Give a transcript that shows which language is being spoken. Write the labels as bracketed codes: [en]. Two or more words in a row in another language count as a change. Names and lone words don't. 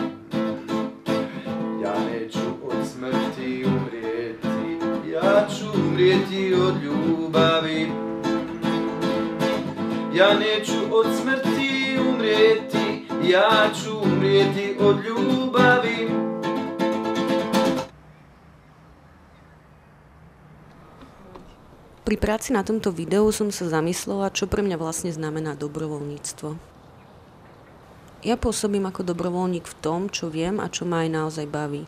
[hr] ja neću od smrti umrijeti, ja ću umrijeti od ljubavi. Ja neću od smrti umrijeti, ja ću umrijeti od ljubavi. [sk] Pri práci na tomto videu som sa zamyslela, čo pre mňa vlastne znamená dobrovoľníctvo. Ja pôsobím ako dobrovoľník v tom, čo viem a čo ma aj naozaj baví.